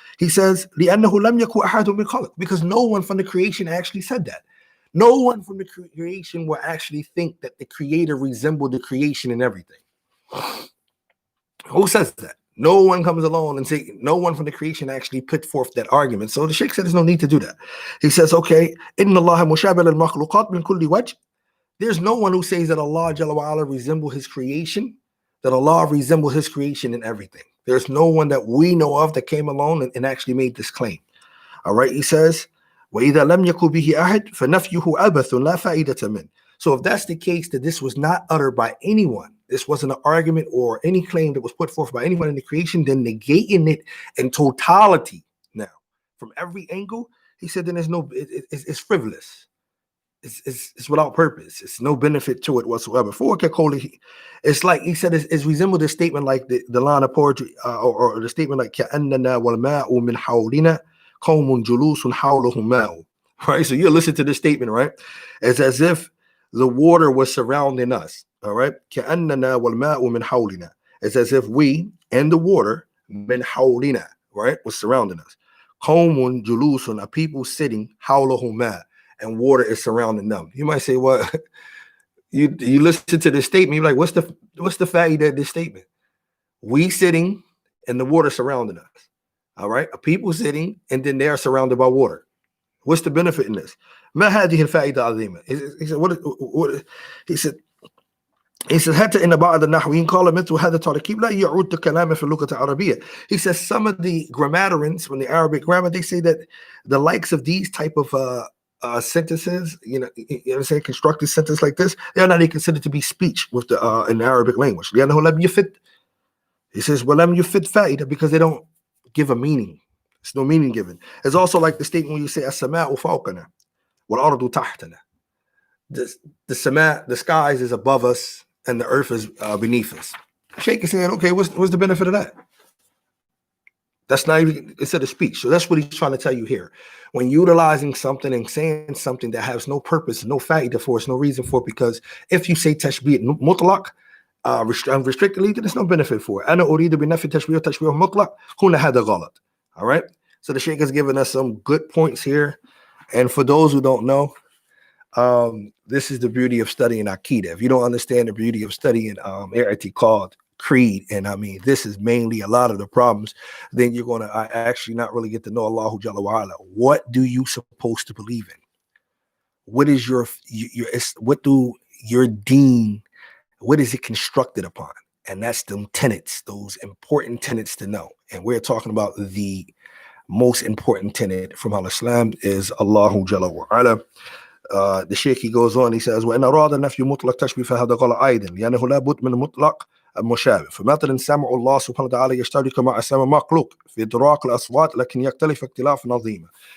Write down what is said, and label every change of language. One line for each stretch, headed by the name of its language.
English: He says,
Arabic: لِأَنَّهُ لَمْ يَكُنْ أَحَدٌ مِنْ خَلْقٍ,
English: because no one from the creation actually said that. No one from the creation will actually think that the creator resembled the creation in everything. Who says that? No one comes along and say, no one from the creation actually put forth that argument. So the Shaykh said there's no need to do that. He says, okay,
Arabic: إِنَّ اللَّهَ مُشَابِهٌ لِلْمَخْلُوقَاتِ مِنْ كُلِّ وَجْهٍ.
English: There's no one who says that Allah Jalla wa Ala resemble his creation, that Allah resembles his creation in everything. There's no one that we know of that came along and actually made this claim. All right, he says,
Arabic: وَإِذَا لَمْ يَكُنْ بِهِ أَحَدٌ فَنَفْيُهُ أَبَثٌ لَا فَائِدَةَ مِنْهُ.
English: So if that's the case, that this was not uttered by anyone, this wasn't an argument or any claim that was put forth by anyone in the creation, then negating it in totality now, from every angle, he said, then there's no, it's frivolous. It's without purpose. It's no benefit to it whatsoever. For it's like he said, it's resembled a statement like the line of poetry or the statement like
Arabic: كَأَنَّنَا وَالْمَاءُ مِنْ حَوْلِنَا قَوْمٌ جُلُوسٌ حَوْلَهُمْ مَاءٌ.
English: Right? So you listen to this statement, right? It's as if the water was surrounding us. All right?
Arabic: كَأَنَّنَا وَالْمَاءُ مِنْ حَوْلِنَا.
English: It's as if we and the water
Arabic: مِنْ حَوْلِنَا,
English: right, was surrounding us.
Arabic: قَوْمٌ جُلُوسٌ,
English: a people sitting
Arabic: حَوْلَهُمْ مَاءٌ,
English: and water is surrounding them. You might say, well, you listen to this statement, you're like, what's the fa'idah of this statement? We sitting and the water surrounding us. All right, a people sitting and then they're surrounded by water. What's the benefit in this?
Arabic: ما هذه الفائدة العظيمة.
English: He said, what he says,
Arabic: حتى إن بعض النحويين قال مثل هذا التركيب لا يعود كلامه في اللغة العربية.
English: He says some of the grammarians from the Arabic grammar, they say that the likes of these type of sentences, you know what I'm saying, constructed sentence like this, they are not even considered to be speech with the in the Arabic language. He says,
Arabic: وَلَمْ يُفِدْ فَائِدَةً,
English: because they don't give a meaning. There's no meaning given. It's also like the statement when you say
Arabic: السَّمَاءُ فَوْقَنَا وَالْأَرْضُ تَحْتَنَا.
English: The skies is above us and the earth is beneath us. Shaykh is saying, okay, what's the benefit of that? That's not even instead of speech. So that's what he's trying to tell you here. When utilizing something and saying something that has no purpose, no fa'idah for us, no reason for it, because if you say tashbih mutlaq, restrictedly, then there's no benefit for it.
Arabic: أنا أريد بنفي تشبيه تشبيه مطلق هنا هذا غلط.
English: All right. So the Sheikh has given us some good points here. And for those who don't know, this is the beauty of studying Aqidah. If you don't understand the beauty of studying called creed, and I mean this is mainly a lot of the problems, then you're going to actually not really get to know Allahu Jalla wa Ala. What do you supposed to believe in? What is your what do your deen, what is it constructed upon? And that's them tenets, those important tenets to know. And we're talking about the most important tenet from Al-Islam is Allahu Jalla wa Ala. The Sheikh, he goes on, he says,
Arabic: وإن أراد نفي مطلق تشبيه فهذا غلط أيضا لأنه لا بد من مطلق المشابه. فمثلا سمع الله سبحانه وتعالى يشترك مع سمع مخلوق في إدراك الأصوات لكن يختلف اختلاف عظيما.